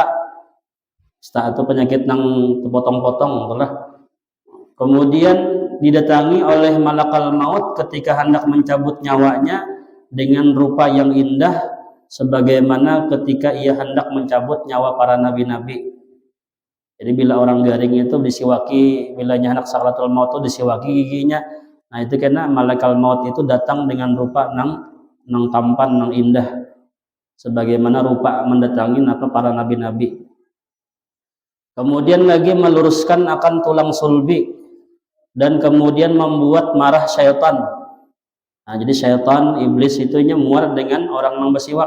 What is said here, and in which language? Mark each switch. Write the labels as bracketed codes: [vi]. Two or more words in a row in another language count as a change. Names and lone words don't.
[bjn] Kusta itu penyakit yang terpotong-potong lah. Kemudian didatangi oleh [ar] ملك الموت [bjn] ketika hendak mencabut nyawanya dengan rupa yang indah sebagaimana ketika ia hendak mencabut nyawa para nabi-nabi. Jadi bila orang garing itu disiwaki, bila hendak sakratul maut itu disiwaki giginya. Nah itu karena [ar] ملك الموت [bjn] itu datang dengan rupa nang tampan, nang indah sebagaimana rupa mendatangi para nabi-nabi. Kemudian lagi meluruskan akan tulang sulbi dan kemudian membuat marah syaitan. Nah, jadi syaitan, iblis itu muar dengan orang yang bersiwak.